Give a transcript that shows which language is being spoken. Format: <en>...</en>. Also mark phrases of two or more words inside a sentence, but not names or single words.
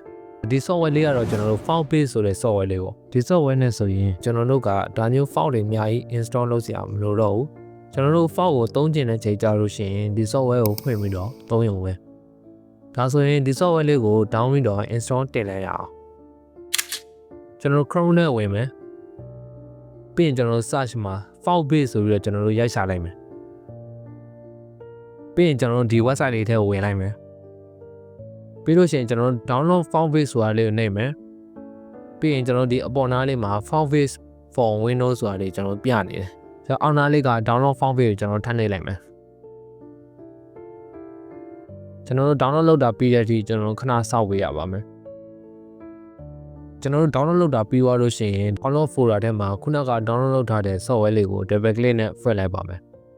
<my>ဒီ software လေးကတော့ကျွန်တော်တို့ file base ဆိုတဲ့ software လေးပေါ့ဒီ software နဲ့ဆိုရင်ကျွန်တော်တို့ကဒါမျိုး file တွေအများကြီး install လုပ်စရာမလိုတော့ဘူးကျွန်တော်တို့ file ကိုသုံးကျင်တဲ့ချိန်ကြလို့ရှိရင်ဒီ software ကိုဖွင့်ပြီးတော့သုံးရုံပဲဒါဆိုရင်ဒီ software လေးကို down ပြီးတော့ install တင်လိုက်ရအောင်ကျွန်တော် Chrome နဲ့ဝင်မယ်ပြီးရင်ကျွန်တော် search မှာ file base ဆိုပြီးတော့ကျွန်တော်တို့ရိုက်ရှာလိုက်မယ် ပြီးရင်ကျွန်တော်တို့ဒီ website လေးထဲကိုဝင်လိုက်မယ်ပြီးလို့ရှိရင်ကျွန်တော်တို့ download file base ဆိုတာလေးကိုနှိပ်မယ်ပြီးရင်ကျွန်တော်ဒီအပေါ်နားလေးမှာ file base for Windows ဆိုတာလေးကျွန်တော်ပြနေတယ်အောက်နားလေးက</my> <en>download form</en> <my>ကိုကျွန်တော်ထပ်နှိပ်လိုက်မယ်ကျွန်တော်တို့ download လုပ်တာပြီးတဲ့အထိကျွန်တော်တို့ခဏစောင့်ပေးရပါမယ် ကျွန်တော်တို့ download လုပ်တာပြီးသွားလို့ရှိရင်</my> <en>download folder</en> <my>ထဲမှာခုနက download လုပ်ထားတဲ့ software လေးကို</my> <en>double click</en> <my>နဲ့ဖွင့်လိုက်ပါမယ်</my>